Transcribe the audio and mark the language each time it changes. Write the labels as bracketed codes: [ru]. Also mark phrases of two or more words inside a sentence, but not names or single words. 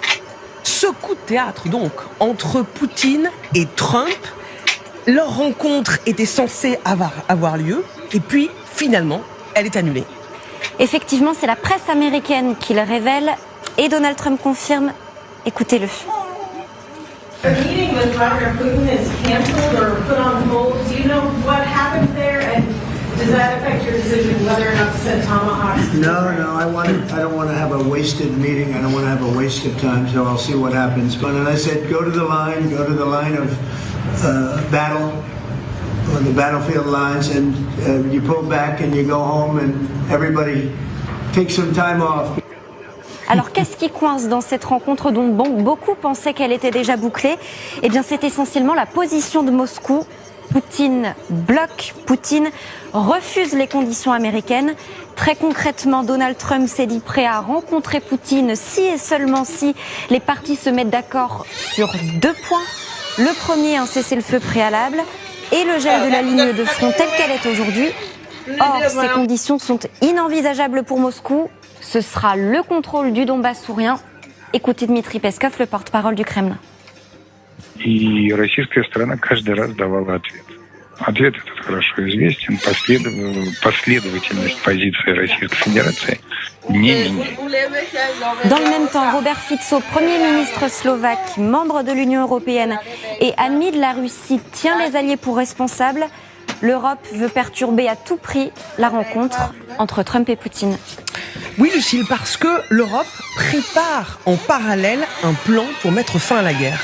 [fr] Ce coup de théâtre donc entre Poutine et Trump, leur rencontre était censée avoir lieu et puis finalement elle est annulée. Effectivement, c'est la presse américaine qui le révèle et Donald Trump confirme. Écoutez-le. [en] The meeting with Vladimir Putin is canceled or put on hold. Do you know what happened there, and does that affect your decision whether or not to send Tomahawks? No, I don't want to have a wasted meeting. I don't want to have a waste of time, so I'll see what happens. But as I said, go to the line of battle, on the battlefield lines, and you pull back and you go home, and everybody takes some time off. [fr] Alors qu'est-ce qui coince dans cette rencontre dont beaucoup pensaient qu'elle était déjà bouclée? Eh bien c'est essentiellement la position de Moscou. Poutine bloque, Poutine refuse les conditions américaines. Très concrètement, Donald Trump s'est dit prêt à rencontrer Poutine si et seulement si les parties se mettent d'accord sur 2 points. Le premier, un cessez-le-feu préalable et le gel de la ligne de front telle qu'elle est aujourd'hui. Or, ces conditions sont inenvisageables pour Moscou. Ce sera le contrôle du Donbass sourien. Écoutez Dmitri Peskov, le porte-parole du Kremlin. [ru] И российская сторона каждый раз давала ответ. Ответ этот хорошо известен. Последовательность позиции Российской Федерации не меняется. [fr] Dans le même temps, Robert Fico, Premier ministre slovaque, membre de l'Union européenne et ami de la Russie, tient les alliés pour responsables. L'Europe veut perturber à tout prix la rencontre entre Trump et Poutine. Oui Lucille, parce que l'Europe prépare en parallèle un plan pour mettre fin à la guerre.